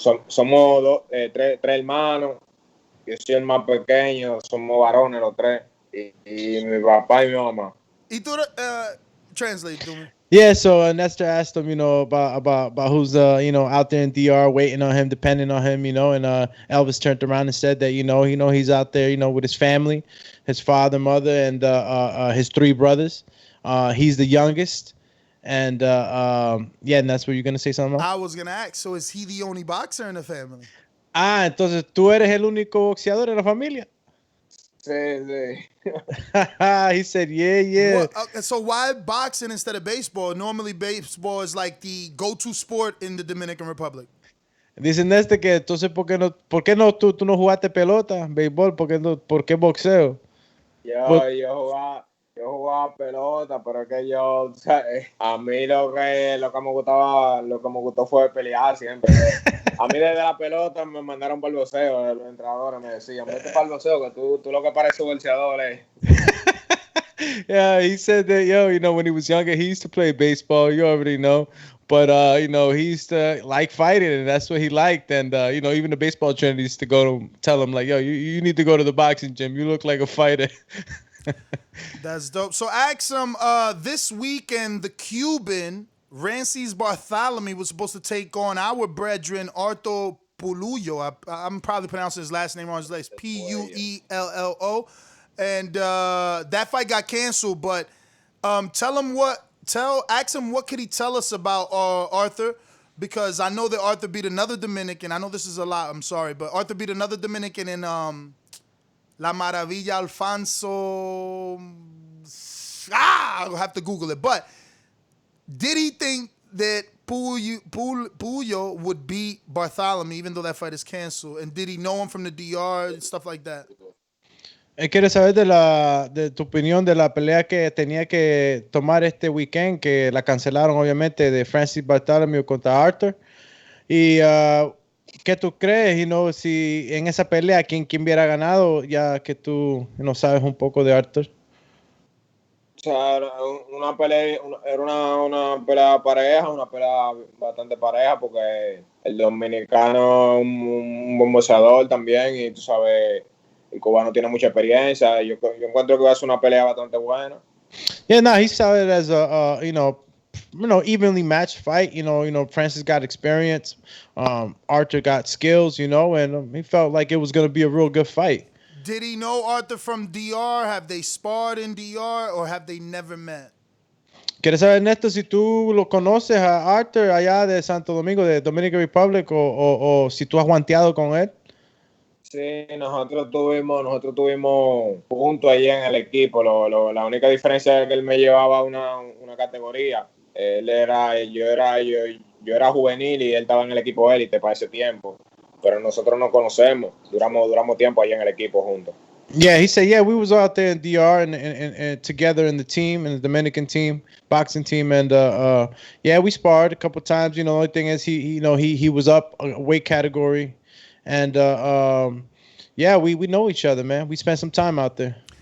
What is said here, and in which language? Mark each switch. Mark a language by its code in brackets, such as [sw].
[es] Somos tres hermanos, yo soy el más pequeño, somos varones los tres, y mi papá y mi mamá. ¿Y tú [en] translate to me? Yeah, so Nestor asked him, about who's out there in DR waiting on him, depending on him, and Elvis turned around and said that he's out there, with his family, his father, mother, and his three brothers. He's the youngest, and and that's what you're gonna say something about? I was gonna ask. So is he the only boxer in the family? [es] Entonces tú eres el único boxeador en la familia. Sí. [en] He said, yeah. Well, so why boxing instead of baseball? Normally baseball is like the go-to sport in the Dominican Republic. [es] Dicen que entonces ¿por qué no tú no jugaste pelota, béisbol? ¿Por qué boxeo? Yo jugaba pelota, pero es que a mí lo que me gustó fue pelear siempre. A mí desde la pelota me mandaron para el boxeo, los entrenadores me decían, vete para el boxeo, que tú lo que pareces boxeador. [en] Yeah, he said that, when he was younger, he used to play baseball, you already know. But, he used to like fighting, and that's what he liked. And, even the baseball trainer used to tell him, like, you need to go to the boxing gym. You look like a fighter. That's dope. So ask him, this weekend, the Cuban, Rances Bartholomew, was supposed to take on our brethren, Arthur Pulullo. I'm probably pronouncing his last name wrong. His last Puello. And that fight got canceled, but ask him what could he tell us about Arthur, because I know that Arthur beat another Dominican. I know this is a lot, I'm sorry, but Arthur beat another Dominican in La Maravilla Alfonso. I'll have to Google it. But did he think that Pullo would beat Bartholomew, even though that fight is canceled? And did he know him from the DR and stuff like that? [es] ¿Quieres saber de tu opinión de la pelea que tenía que tomar este weekend, que la cancelaron obviamente, de Francis Bartholomew contra Arthur? Y ¿qué tú crees, si en esa pelea quién hubiera ganado, ya que tú sabes un poco de Arthur? O sea, era una pelea pareja, una pelea bastante pareja, porque el dominicano es un buen boxeador también, y tú sabes, el cubano tiene mucha experiencia. Yo encuentro que va a ser una pelea bastante buena. [en] Yeah, no, he saw it as a evenly matched fight. Francis got experience, Arthur got skills, and he felt like it was going to be a real good fight. Did he know Arthur from DR? Have they sparred in DR, or have they never met? [es] ¿Quieres saber, Ernesto, si tú lo conoces a Arthur allá de Santo Domingo, de Dominican Republic, o si tú has guanteado con él? Sí, nosotros tuvimos juntos allí en el equipo. La única diferencia es que él me llevaba una categoría. Yo era juvenil y él estaba en el equipo élite para ese tiempo. Pero nosotros nos conocemos, duramos tiempo allá en el equipo juntos. [en] Yeah, he said, we was out there in DR and together in the team, in the Dominican team, boxing team, and we sparred a couple times. The only thing is he was up a weight category, and we know each other, man. We spent some time out there.